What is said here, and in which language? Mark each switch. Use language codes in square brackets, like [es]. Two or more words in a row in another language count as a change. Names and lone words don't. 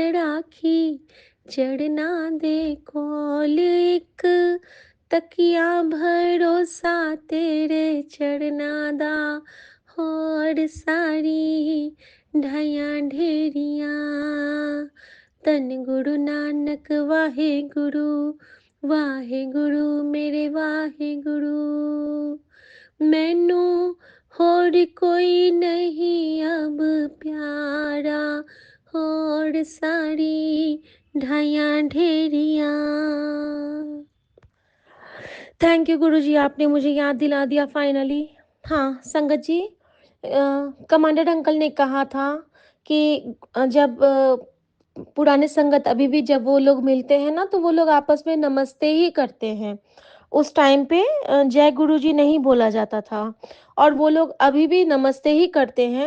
[pa] ਰਾਖੀ, ਚੜ੍ਹਨਾ ਦੇ ਕੋਲ, ਇਕ ਤਕੀਆ ਭਰੋਸਾ ਤੇਰੇ ਚੜ੍ਹਨਾ ਦਾ, ਹੋਰ ਸਾਰੀ ਢਾਈਆਂ ਢੇਰੀਆਂ, ਧੰਨ ਗੁਰੂ ਨਾਨਕ ਵਾਹੇ ਗੁਰੂ ਮੇਰੇ ਵਾਹੇ ਗੁਰੂ। ਮੈਨੂੰ ਹੋਰ ਕੋਈ ਨਹੀਂ ਅਬ ਪਿਆਰਾ, ਹੋਰ ਸਾਰੀ ਢਾਈਆਂ ਢੇਰੀਆਂ। [en] thank you [hi] गुरुजी, आपने मुझे याद दिला दिया फाइनली। हाँ, संगत जी, कमांडर अंकल ने कहा था कि जब पुराने संगत अभी भी जब वो लोग मिलते हैं ना, तो वो लोग आपस में नमस्ते ही करते हैं। उस टाइम पे जय गुरुजी नहीं बोला जाता था और वो लोग अभी भी नमस्ते ही करते हैं।